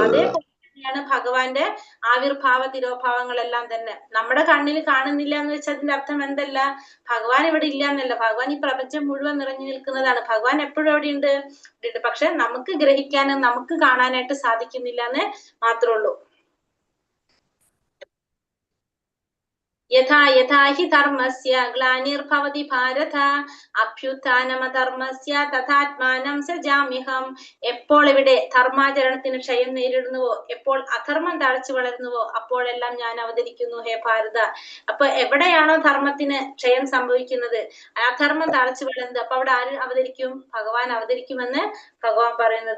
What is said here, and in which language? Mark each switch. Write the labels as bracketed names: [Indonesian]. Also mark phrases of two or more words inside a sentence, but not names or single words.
[Malayalam] അതേപോലെ തന്നെയാണ് ഭഗവാന്റെ ആവിർഭാവ തിരോഭാവങ്ങളെല്ലാം തന്നെ. നമ്മുടെ കണ്ണിൽ കാണുന്നില്ല എന്ന് വെച്ചാൽ അതിന്റെ അർത്ഥം എന്തല്ല, ഭഗവാൻ ഇവിടെ ഇല്ല എന്നല്ല, ഭഗവാൻ ഈ പ്രപഞ്ചം മുഴുവൻ നിറഞ്ഞു നിൽക്കുന്നതാണ്, ഭഗവാൻ എപ്പോഴും അവിടെ ഉണ്ട്. പക്ഷെ നമുക്ക് ഗ്രഹിക്കാനും നമുക്ക് കാണാനായിട്ട് സാധിക്കുന്നില്ല എന്ന് മാത്രമുള്ളൂ. [Sanskrit] യഥാ യഥാ ഹി ധർമ്മസ്യ ഗ്ലാനിർഭവതി ഭാരത അഭ്യുത്ഥാനമധർമ്മസ്യ തഥാത്മാനം സൃജാമ്യഹം. [Malayalam] എപ്പോൾ ഇവിടെ ധർമാചരണത്തിന് ക്ഷയം നേരിടുന്നുവോ, എപ്പോൾ അധർമ്മം തഴച്ചു വളരുന്നുവോ, അപ്പോഴെല്ലാം ഞാൻ അവതരിക്കുന്നു ഹേ ഭാരത. അപ്പൊ എവിടെയാണോ ധർമ്മത്തിന് ക്ഷയം സംഭവിക്കുന്നത്, അധർമ്മം തഴച്ചു വളരുന്നത്, അപ്പൊ അവിടെ ആര് അവതരിക്കും, ഭഗവാൻ അവതരിക്കുമെന്ന് ഭഗവാൻ പറയുന്നത്.